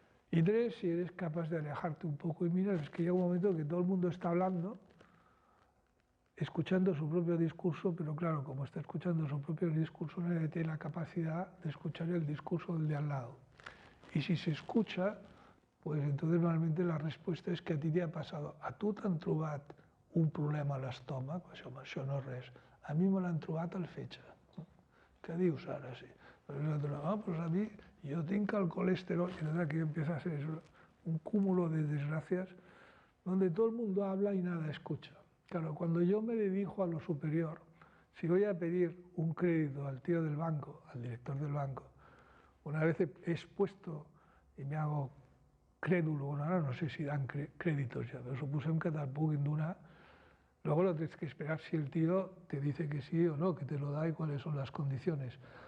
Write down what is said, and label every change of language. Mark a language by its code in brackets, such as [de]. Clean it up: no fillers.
[es] Y tres, si eres capaz de alejarte un poco y mirar, es que llega un momento que todo el mundo está hablando, escuchando su propio discurso, pero claro, como está escuchando su propio discurso, nadie tiene la capacidad de escuchar el discurso del de al lado. Y si se escucha, pues entonces normalmente la respuesta [ca] és que a ti t'ha passat. A tu t'han trobat un problema a l'estómac, això no és res. A mi me l'han trobat al fetge. Què dius ara? Sí. [es] Pues a mí, yo tengo el colesterol, y nada, que empieza a ser un cúmulo de desgracias donde todo el mundo habla y nada escucha. Claro, cuando yo me dirijo a lo superior, si voy a pedir un crédito al tío del banco, al director del banco, una vez he expuesto y me hago crédulo, bueno, ahora no sé si dan créditos ya, pero [ca] suposem que te'l puguin donar, [es] luego lo tienes que esperar si el tío te dice que sí o no, que te lo da y cuáles son las condiciones.